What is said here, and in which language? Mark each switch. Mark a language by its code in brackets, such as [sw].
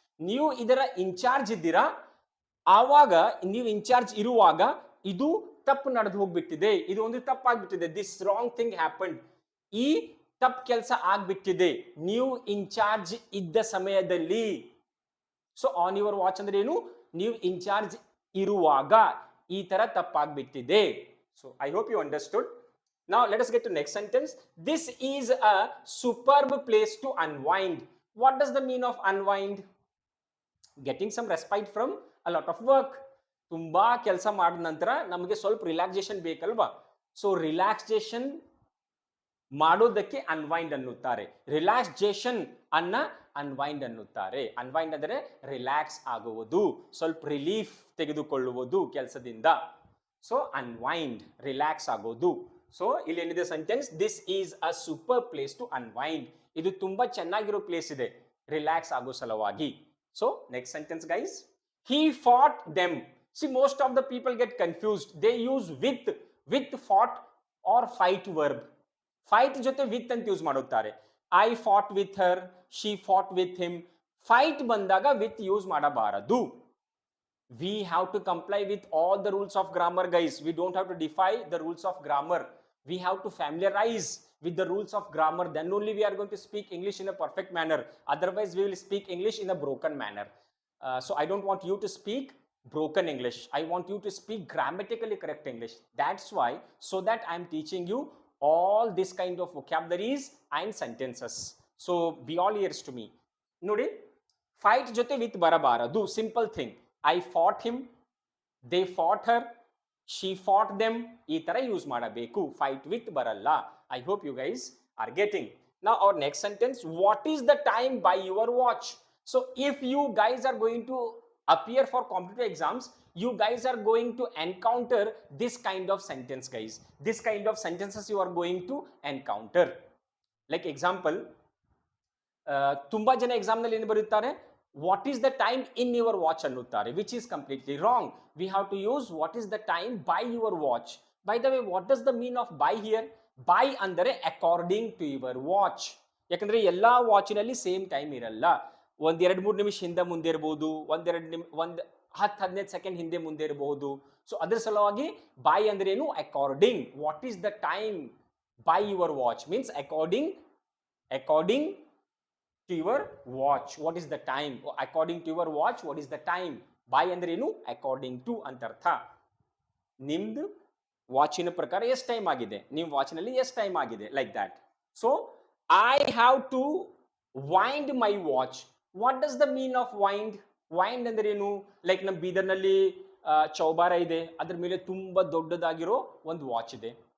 [kn] ನೀವು ಇದರ ಇನ್ಚಾರ್ಜ್ ಇದ್ದೀರಾ, ಆವಾಗ ನೀವು ಇನ್ಚಾರ್ಜ್ ಇರುವಾಗ ಇದು ತಪ್ಪು ನಡೆದು ಹೋಗ್ಬಿಟ್ಟಿದೆ, ಇದು ಒಂದು ತಪ್ಪಾಗ್ಬಿಟ್ಟಿದೆ. [en] this wrong thing happened, [kn] ಈ ತಪ್ಪು ಕೆಲಸ ಆಗ್ಬಿಟ್ಟಿದೆ ನೀವು ಇನ್ಚಾರ್ಜ್ ಇದ್ದ ಸಮಯದಲ್ಲಿ. ಸೊ [en] on your watch [kn] ಅಂದ್ರೆ ಏನು? ನೀವು ಇನ್ಚಾರ್ಜ್ ಇರುವಾಗ ಈ ತರ ತಪ್ಪಾಗ್ಬಿಟ್ಟಿದೆ. [en] So I hope you understood. Now let us get to next sentence. This is a superb place to unwind. What does the mean of unwind? Getting some respite from a lot of work. [kn] ತುಂಬಾ ಕೆಲಸ ಮಾಡಿದ ನಂತರ ನಮಗೆ ಸ್ವಲ್ಪ relaxation ಬೇಕಲ್ವಾ. So relaxation ಮಾಡೋದಕ್ಕೆ unwind ಅನ್ನುತ್ತಾರೆ. Relaxation ಅನ್ನ ಅನ್ವೈಂಡ್ ಅನ್ನುತ್ತಾರೆ. ಅನ್ವೈಂಡ್ ಅಂದರೆ ರಿಲ್ಯಾಕ್ಸ್ ಆಗುವುದು, ಸ್ವಲ್ಪ ರಿಲೀಫ್ ತೆಗೆದುಕೊಳ್ಳುವುದು ಕೆಲಸದಿಂದ. ಸೊ ಅನ್ವೈಂಡ್ ರಿಲ್ಯಾಕ್ಸ್ ಆಗೋದು. ಸೊ ಇಲ್ಲಿ ಏನಿದೆ sentence, [en] This is a super place to unwind. [kn] ಇದು ತುಂಬಾ ಚೆನ್ನಾಗಿರೋ ಪ್ಲೇಸ್ ಇದೆ ರಿಲ್ಯಾಕ್ಸ್ ಆಗೋ ಸಲುವಾಗಿ. [en] So next sentence guys, he fought them. See, most of the people get confused. They use with fought or fight verb. [kn] Fight ಜೊತೆ with ಅಂತ use ಮಾಡುತ್ತಾರೆ. [en] I fought with her, she fought with him. [kn] Fight ಬಂದಾಗ with use ಮಾಡಬಾರದು. [en] We have to comply with all the rules of grammar guys. We don't have to defy the rules of grammar. We have to familiarize with the rules of grammar. Then only we are going to speak English in a perfect manner. Otherwise we will speak English in a broken manner. So I don't want you to speak broken English. I want you to speak grammatically correct English. That's why, so that I am teaching you all this kind of vocabularies and sentences. So be all ears to me. [kn] Nodi, fight jote with barabaradu. [en] Simple thing. I fought him, they fought her, she fought them. [kn] Ee tara use madabeku. Fight with baralla. [en] I hope you guys are getting. Now our next sentence, what is the time by your watch? So if you guys are going to appear for competitive exams, you guys are going to encounter this kind of sentence guys. This kind of sentences you are going to encounter. Like example, [kn] ತುಂಬಾ ಜನ exam ನಲ್ಲಿ ಏನು ಬರುತ್ತಾರೆ, [en] What is the time in your watch ಅನ್ನುತ್ತಾರೆ, which is completely wrong. We have to use what is the time by your watch. By the way, what does the mean of by here? [kn] By ಅಂದರೆ [en] According to your watch. [kn] ಯಾಕಂದ್ರೆ ಎಲ್ಲಾ ವಾಚಿನಲ್ಲಿ same time ಇರಲ್ಲ. ಒಂದ್ 2-3 ನಿಮಿಷ ಹಿಂದೆ ಮುಂದೆ ಇರಬಹುದು, ಒಂದ್ 10-15 ಸೆಕೆಂಡ್ ಹಿಂದೆ ಮುಂದೆ ಇರಬಹುದು. ಸೊ ಅದ್ರ ಸಲುವಾಗಿ ಬೈ ಅಂದ್ರೆ ಏನು? [en] According. What is the time by your watch means according to your watch. What is the time? According to your watch, what is the time? [kn] By ಅಂದ್ರೆ ಏನು? according to ಅಂತ ಅರ್ಥ. ನಿಮ್ದು ವಾಚಿನ ಪ್ರಕಾರ ಎಷ್ಟು ಟೈಮ್ ಆಗಿದೆ, ನಿಮ್ಮ ವಾಚಿನಲ್ಲಿ ಎಷ್ಟು ಟೈಮ್ ಆಗಿದೆ, like that. [en] So I have to wind my watch. What does the mean of wind? [kn] Wind ಅಂದ್ರೆ ಏನು? ಲೈಕ್ ನಮ್ಮ ಬೀದರ್ನಲ್ಲಿ ಚೌಬಾರ ಇದೆ, ಅದ್ರ ಮೇಲೆ ತುಂಬಾ ದೊಡ್ಡದಾಗಿರೋ ಒಂದು ವಾಚ್ ಇದೆ.